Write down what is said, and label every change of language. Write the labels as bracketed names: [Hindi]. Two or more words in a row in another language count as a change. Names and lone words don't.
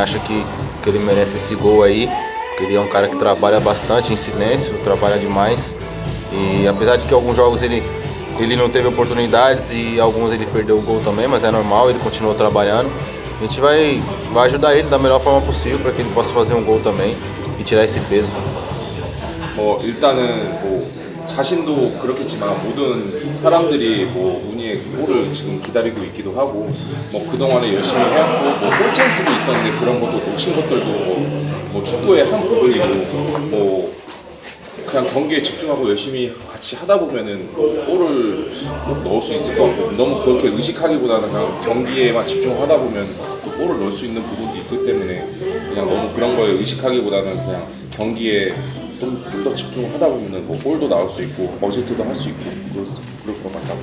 [Portuguese] Acha que ele merece esse gol aí, porque ele é um cara que trabalha bastante em silêncio, trabalha demais. E apesar de que alguns jogos ele não teve oportunidades e alguns ele perdeu o gol também, mas é normal, ele continuou trabalhando. A gente vai ajudar ele da melhor forma possível para que ele possa fazer um gol também e tirar esse peso. [Korean] 일단은 뭐 자신도 그렇겠지만 모든 사람들이 뭐 운이의 골을 지금 기다리고 있기도 하고 뭐 그동안에 열심히 해왔고 뭐 골 찬스도 있었는데 그런 것도 놓친 것들도 뭐 축구의 한 부분이고 뭐 그냥 경기에 집중하고 열심히 같이 하다 보면은 골을 꼭 넣을 수 있을 것 같고 너무 그렇게 의식하기보다는 그냥 경기에만 집중하다 보면 또 골을 넣을 수 있는 부분도 있기 때문에 그냥 너무 그런 거에 의식하기보다는 그냥 경기에 좀 더 집중하다 보면은 뭐 골도 나올 수 있고 어시스트도 할 수 있고 그럴 것 같다고.